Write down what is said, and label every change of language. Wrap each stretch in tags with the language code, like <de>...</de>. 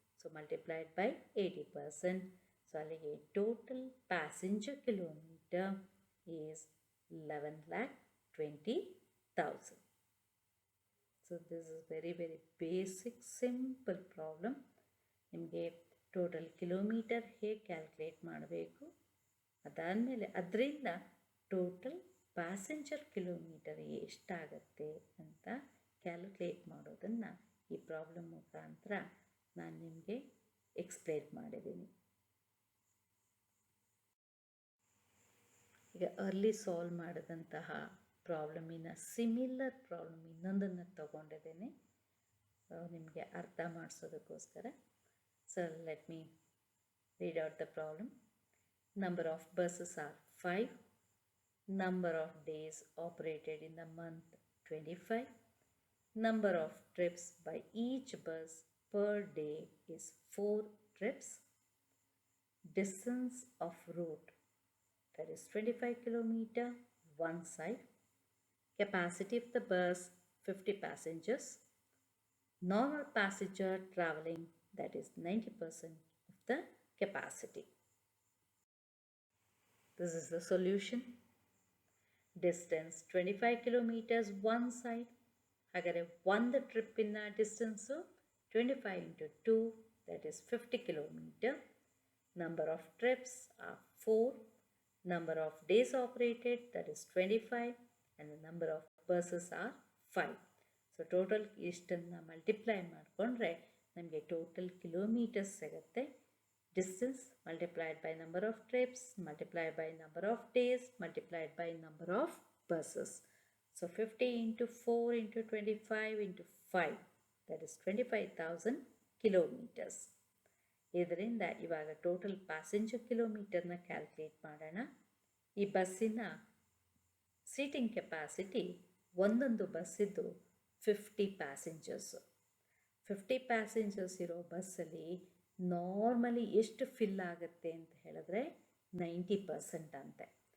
<en>So multiplied by 80%. So</en> <kn>ಅಲ್ಲಿಗೆ</kn> <en>Total passenger kilometer is 11,20,000. So this is very basic simple problem.</en> <kn>ನಿಮಗೆ total kilometre ಹೇಗೆ calculate ಮಾಡಬೇಕು, ಅದಾದಮೇಲೆ ಅದರಿಂದ ಟೋಟಲ್ ಪ್ಯಾಸೆಂಜರ್ ಕಿಲೋಮೀಟರ್ ಎಷ್ಟಾಗತ್ತೆ ಅಂತ ಕ್ಯಾಲ್ಕುಲೇಟ್ ಮಾಡೋದನ್ನು ಈ ಪ್ರಾಬ್ಲಮ್ ಮುಖಾಂತರ ನಾನು ನಿಮಗೆ ಎಕ್ಸ್ಪ್ಲೇನ್ ಮಾಡಿದ್ದೀನಿ. ಈಗ ಅರ್ಲಿ ಸಾಲ್ವ್ ಮಾಡಿದಂತಹ ಪ್ರಾಬ್ಲಮಿನ ಸಿಮಿಲರ್ ಪ್ರಾಬ್ಲಮ್ ಇನ್ನೊಂದನ್ನು ತಗೊಂಡಿದ್ದೇನೆ ನಿಮಗೆ ಅರ್ಥ ಮಾಡಿಸೋದಕ್ಕೋಸ್ಕರ.</kn> <en>So let me read out the problem. Number of buses are 5. Number of days operated in the month 25. Number of trips by each bus per day is 4 trips. Distance of route, that is 25 kilometer one side. Capacity of the bus 50 passengers. Normal passenger traveling, that is 90% of the capacity. This is the solution. Distance 25 kilometers one side.</en> <kn>ಹಾಗಾದರೆ ಒಂದು ಟ್ರಿಪ್ಪಿನ distance</kn> <en>25 into 2, that is 50 kilometer. Number of trips are 4. Number of days operated, that is 25. And the number of buses are 5. So total</en> <kn>ಇಷ್ಟನ್ನು multiply ಮಾಡಿಕೊಂಡ್ರೆ ನಮಗೆ total kilometres ಸಿಗುತ್ತೆ.</kn> <en>Distance multiplied by number of trips multiplied by number of days multiplied by number of buses. So 50 into 4 into 25 into 5, that is 25,000 kilometers.</en> <kn>ಇದರಿಂದ ಇವಾಗ total passenger ಕಿಲೋಮೀಟರ್ನ calculate ಮಾಡೋಣ. ಈ ಬಸ್ಸಿನ seating capacity ಒಂದೊಂದು ಬಸ್ಸಿದ್ದು 50 passengers. 50 passengers ಇರೋ ಬಸ್ಸಲ್ಲಿ normally ಎಷ್ಟು fill ಆಗುತ್ತೆ ಅಂತ ಹೇಳಿದ್ರೆ 90% ಅಂತೆ.</kn>